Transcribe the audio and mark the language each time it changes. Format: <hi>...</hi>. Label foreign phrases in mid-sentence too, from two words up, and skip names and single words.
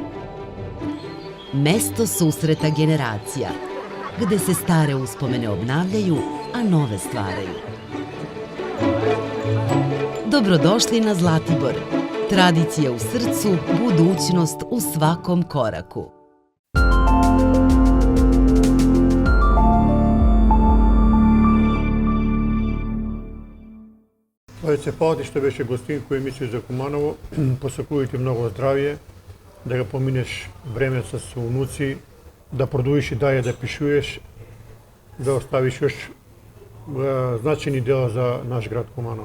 <sr>Mesto susreta generacija, gde se stare uspomene obnavljaju, a nove stvaraju. Dobrodošli na Zlatibor. Tradicija u srcu, budućnost u svakom koraku.</sr> <mk>Славице Палати што беше гостин кој емисија за Куманово, посакувам ти многу здравје, да го поминеш време со унуци, да продолжиш и далje да пишуеш, да оставиш још значени дела за наш град Куманово.</mk>